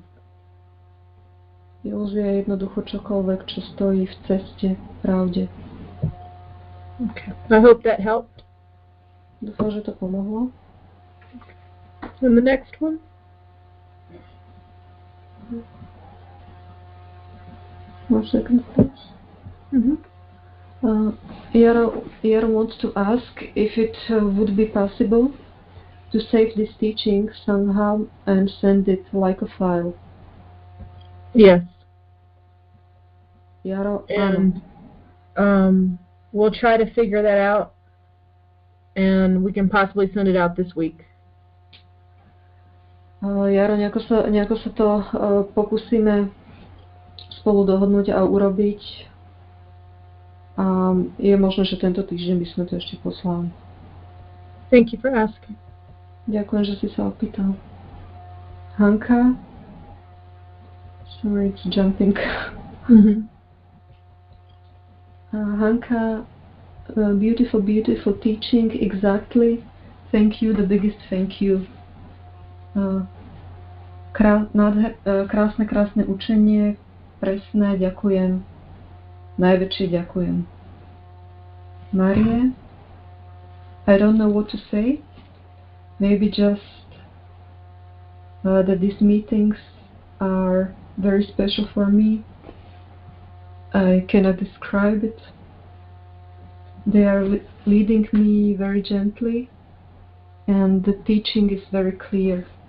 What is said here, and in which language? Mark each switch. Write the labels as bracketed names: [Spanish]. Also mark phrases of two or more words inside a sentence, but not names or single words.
[Slovak] Ilúzia je jednoducho čokoľvek, čo stojí v ceste pravde. [English] Okay. I hope that helped. [Slovak] Dúfam, že to pomohlo. [English] And the next one? One second, please. Yaro wants to ask if it would be possible to save this teaching somehow and send it like a file. Yes. Yaro, and we'll try to figure that out, and we can possibly send it out this week. [Slovak] Jaro, nejako sa to pokúsime spolu dohodnúť a urobiť. A je možné, že tento týždeň by sme to ešte poslali. [English] Thank you for asking. [Slovak] Ďakujem, že si sa opýtal. Hanka. [English] Sorry, it's jumping. Hanka, beautiful, beautiful teaching, exactly. Thank you, the biggest thank you. [Slovak] Krásne učenie, presné, ďakujem. Najväčšie ďakujem. [English] Marie, I don't know what to say. Maybe just that these meetings are very special for me. I cannot describe it. They are leading me very gently, and the teaching is very clear.